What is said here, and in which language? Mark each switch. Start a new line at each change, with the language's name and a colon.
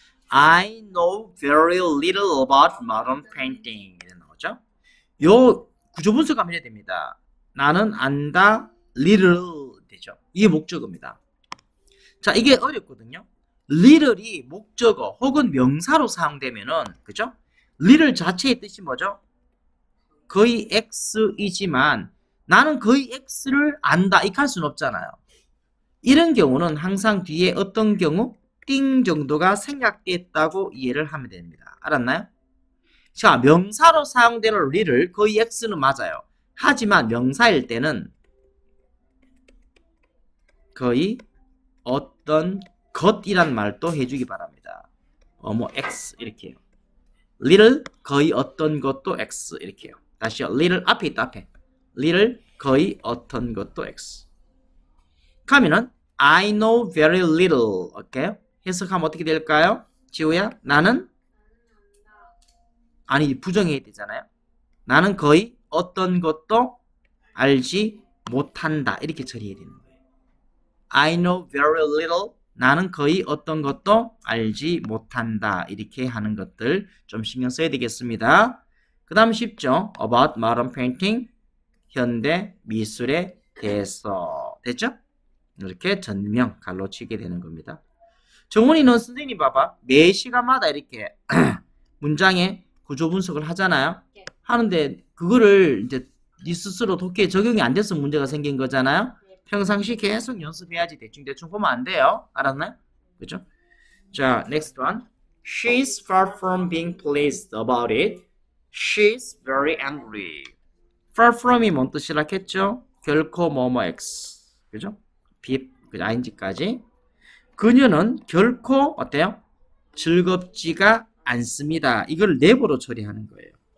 English: I know very little about modern painting.
Korean: 이렇게 나오죠. 요 구조 분석하면 해야 됩니다. 나는 안다 little 되죠. 이게 목적어입니다. 자, 이게 어렵거든요. little이 목적어 혹은 명사로 사용되면은 그죠? little 자체의 뜻이 뭐죠? 거의 X이지만 나는 거의 X를 안다 이렇게 할 수는 없잖아요. 이런 경우는 항상 뒤에 어떤 경우 띵 정도가 생략됐다고 이해를 하면 됩니다. 알았나요? 자, 명사로 사용되는 little 거의 X는 맞아요. 하지만 명사일 때는 거의 어떤 것이란 말도 해주기 바랍니다. 뭐 X 이렇게 해요. little 거의 어떤 것도 X 이렇게 해요. 다시요. little 앞에 있다 앞에. little 거의 어떤 것도 X.
English: 그러면은 I know very little.
Korean: 오케이? 해석하면 어떻게 될까요? 지우야, 나는 아니 부정해야 되잖아요. 나는 거의 어떤 것도 알지 못한다. 이렇게 처리해야 되는 거예요.
English: I know very little.
Korean: 나는 거의 어떤 것도 알지 못한다. 이렇게 하는 것들 좀 신경 써야 되겠습니다. 그 다음 쉽죠?
English: About modern painting.
Korean: 현대 미술에 대해서. 됐죠? 이렇게 전명 갈로치게 되는 겁니다. 정훈이는 선생님 봐봐. 매 시간마다 이렇게 문장에 구조 분석을 하잖아요. 네. 하는데 그거를 이제 네 스스로 독해에 적용이 안 돼서 문제가 생긴 거잖아요. 네. 평상시 계속 연습해야지 대충 보면 안 돼요. 알았나요? 그죠? 자,
English: next one. She's far from being pleased about it. She's very angry.
Korean: far from이 뭔 뜻이라 했죠? 결코 뭐뭐 X. 그죠? 비, ing까지. 그녀는 결코 어때요? 즐겁지가 않습니다. 이걸 never로 처리하는 거예요.